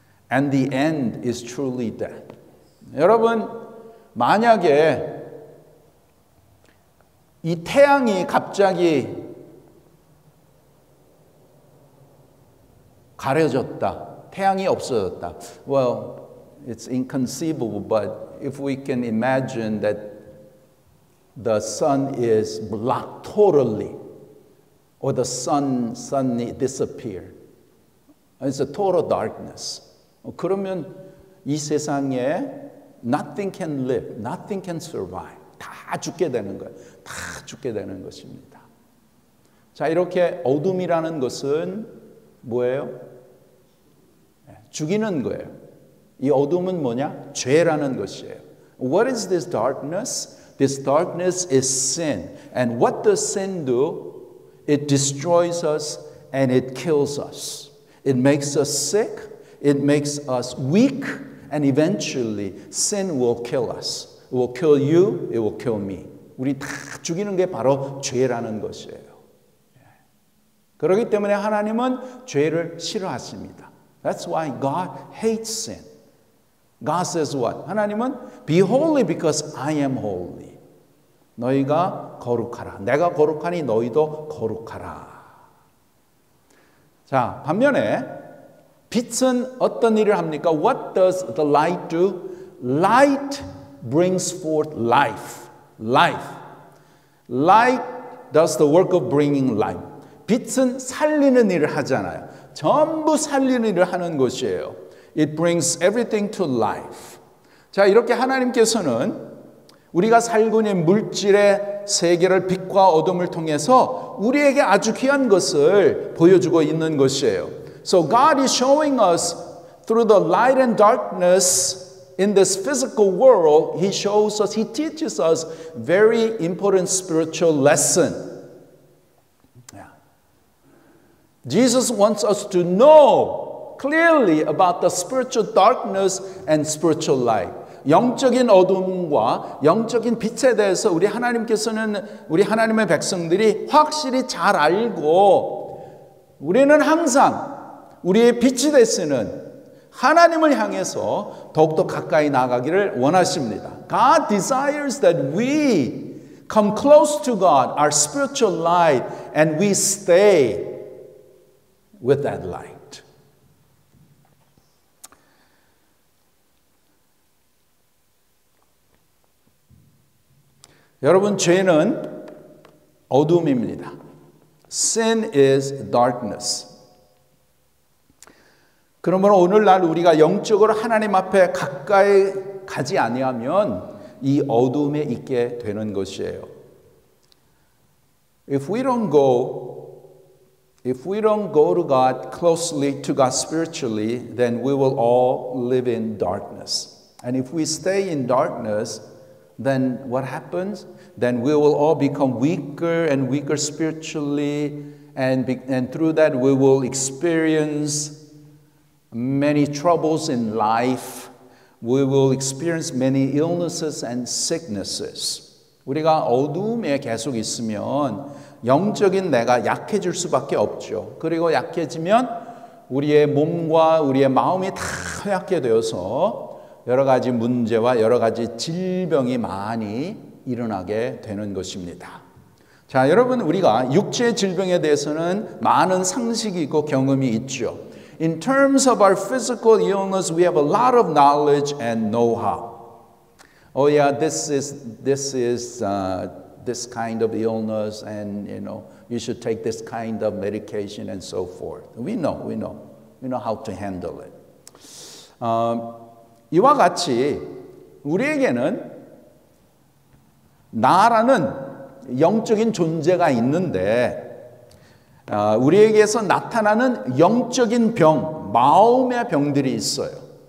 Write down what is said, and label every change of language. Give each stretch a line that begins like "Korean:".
English: And the end is truly death.
Korean: 여러분, 만약에 이 태양이 갑자기 가려졌다. 태양이 없어졌다.
English: Well, it's inconceivable, but if we can imagine that the sun is blocked totally, or the sun suddenly disappeared, it's a total darkness.
Korean: 그러면 이 세상에
English: nothing can live, nothing can survive.
Korean: 다 죽게 되는 거예요. 다 죽게 되는 것입니다. 자, 이렇게 어둠이라는 것은 뭐예요? 죽이는 거예요. 이 어둠은 뭐냐? 죄라는 것이에요.
English: What is this darkness? This darkness is sin. And what does sin do? It destroys us and it kills us. It makes us sick. It makes us weak. And eventually sin will kill us. It will kill you. It will kill me.
Korean: 우리 다 죽이는 게 바로 죄라는 것이에요. 그렇기 때문에 하나님은 죄를 싫어하십니다.
English: That's why God hates sin. God says what? 하나님은 be holy because I am holy.
Korean: 너희가 거룩하라. 내가 거룩하니 너희도 거룩하라. 자, 반면에 빛은 어떤 일을 합니까?
English: What does the light do? Light brings forth life. Life. Light does the work of bringing life.
Korean: 빛은 살리는 일을 하잖아요. 전부 살리는 일을 하는 것이에요.
English: It brings everything to life.
Korean: 자, 이렇게 하나님께서는 우리가 살고 있는 물질의 세계를 빛과 어둠을 통해서 우리에게 아주 귀한 것을 보여주고 있는 것이에요.
English: So God is showing us through the light and darkness in this physical world, He shows us, He teaches us very important spiritual lesson. Jesus wants us to know clearly about the spiritual darkness and spiritual light.
Korean: 영적인 어둠과 영적인 빛에 대해서 우리 하나님의 백성들이 확실히 잘 알고 우리는 항상 우리의 빛이 되시는 하나님을 향해서 더욱더 가까이 나가기를 원하십니다.
English: God desires that we come close to God, our spiritual light, and we stay with that light.
Korean: 여러분, 죄는 어둠입니다.
English: Sin is darkness.
Korean: 그러므로 오늘날 우리가 영적으로 하나님 앞에 가까이 가지 아니하면 이 어둠에 있게 되는 것이에요.
English: If we don't go to God closely, to God spiritually, then we will all live in darkness. And if we stay in darkness, then what happens? Then we will all become weaker and weaker spiritually, and through that we will experience many troubles in life. We will experience many illnesses and sicknesses.
Korean: 우리가 어둠에 계속 있으면 영적인 내가 약해질 수밖에 없죠. 그리고 약해지면 우리의 몸과 우리의 마음이 다 허약게 되어서 여러 가지 문제와 여러 가지 질병이 많이 일어나게 되는 것입니다. 자, 여러분, 우리가 육체의 질병에 대해서는 많은 상식이 있고 경험이 있죠.
English: In terms of our physical illness, we have a lot of knowledge and know-how. Oh yeah, this is this kind of illness, and you should take this kind of medication and so forth. We know how to handle it.
Korean: 이와 같이 우리에게는 나라는 영적인 존재가 있는데 우리에게서 나타나는 영적인 병, 마음의 병들이 있어요.